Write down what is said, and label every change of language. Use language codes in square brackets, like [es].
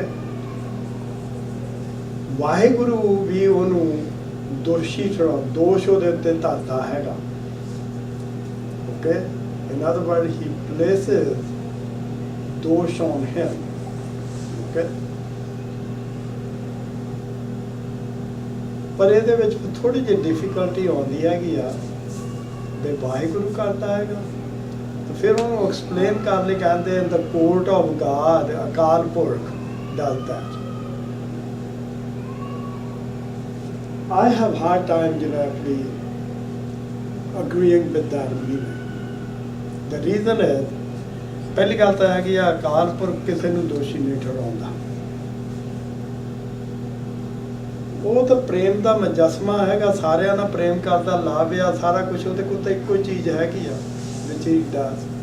[pa] Okay, Waheguru ਵੀ ਉਹਨੂੰ ਦੋਸ਼ੀ ਦੋਸ਼ ਉਹਦੇ ਉੱਤੇ ਧਰਦਾ ਹੈਗਾ। [en] Okay, in other words he places ਦੋਸ਼ on him। [pa] ਓਕੇ, ਪਰ ਇਹਦੇ ਵਿੱਚ ਥੋੜੀ ਜਿਹੀ ਡਿਫਿਕਲਟੀ ਆਉਂਦੀ ਹੈਗੀ ਆ ਵੀ ਵਾਹਿਗੁਰੂ ਕਰਦਾ ਹੈਗਾ, ਤਾਂ ਫਿਰ ਉਹਨੂੰ ਐਕਸਪਲੇਨ ਕਰਨ ਲਈ ਕਹਿੰਦੇ [en] the court of God, [pa] Akal Purakh [en] does that। I have hard time directly agreeing with that meaning. The reason is, [pa] ਪਹਿਲੀ ਗੱਲ ਤਾਂ ਹੈ ਕਿ ਅਕਾਲ ਪੁਰਖ ਕਿਸੇ ਨੂੰ ਦੋਸ਼ੀ ਨਹੀਂ ਠਹਿਰਾਉਂਦਾ, ਉਹ ਤਾਂ ਪ੍ਰੇਮ ਦਾ ਮੁਜੱਸਮਾ ਹੈਗਾ, ਸਾਰਿਆਂ ਨਾਲ ਪ੍ਰੇਮ ਕਰਦਾ, ਲਾਭ ਆ ਸਾਰਾ ਕੁਝ ਉਹਦੇ ਕੋਲ ਤਾਂ ਇੱਕੋ ਚੀਜ਼ ਹੈਗੀ ਆ [en] which he does।